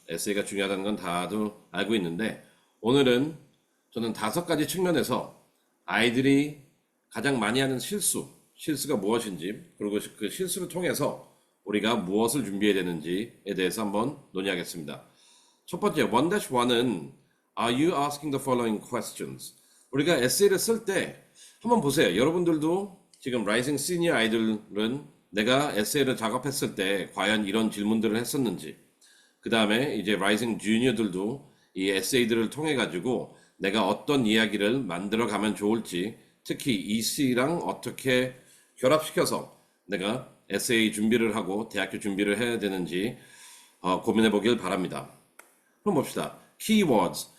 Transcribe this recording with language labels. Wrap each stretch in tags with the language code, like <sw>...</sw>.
<ko>에세이가 중요하다는 건 다들 알고 있는데, 오늘은 저는 5가지 측면에서 아이들이 가장 많이 하는 실수가 무엇인지, 그리고 그 실수를 통해서 우리가 무엇을 준비해야 되는지에 대해서 한번 논의하겠습니다.</ko> <en>첫 번째, 1-1은 Are you asking the following questions?</en> <ko>우리가 에세이를 쓸 때 한번 보세요. 여러분들도 지금 라이징 시니어 아이들은 내가 에세이를 작업했을 때 과연 이런 질문들을 했었는지, 그 다음에 이제 라이징 주니어들도 이 에세이들을 통해 가지고 내가 어떤 이야기를 만들어 가면 좋을지, 특히 EC랑 어떻게 결합시켜서 내가 에세이 준비를 하고 대학교 준비를 해야 되는지 고민해 보길 바랍니다. 그럼 봅시다. 키워드.</ko>